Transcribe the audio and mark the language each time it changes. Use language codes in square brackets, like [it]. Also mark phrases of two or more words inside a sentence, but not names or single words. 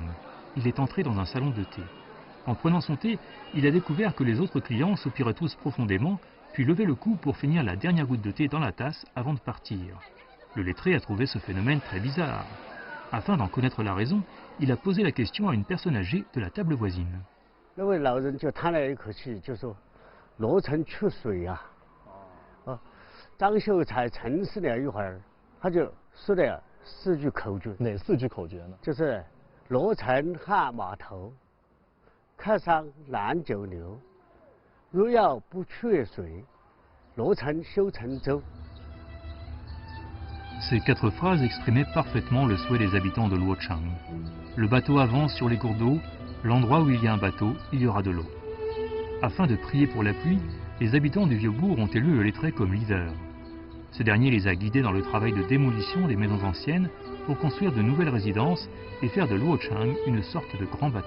[fr] Il est entré dans un salon de thé. En prenant son thé, il a découvert que les autres clients soupiraient tous profondément, puis levaient le cou pour finir la dernière goutte de thé dans la tasse avant de partir. Le lettré a trouvé ce phénomène très bizarre. Afin d'en connaître la raison, il a posé la question à une personne âgée de la table voisine. [zh] 那位老人就叹了一口气，就说：“罗城缺水啊！” 张秀才沉思了一会儿，他就说了4句口诀。哪4句口诀呢？就是罗城汉码头，客商南九流。若要不缺水，罗城修成舟。 [fr] Ces 4 phrases exprimaient parfaitement le souhait des habitants de Luochang. Le bateau avance sur les cours d'eau, l'endroit où il y a un bateau, il y aura de l'eau. Afin de prier pour la pluie, les habitants du vieux bourg ont élu le lettré comme leader. Ce dernier les a guidés dans le travail de démolition des maisons anciennes pour construire de nouvelles résidences et faire de Luochang une sorte de grand bateau.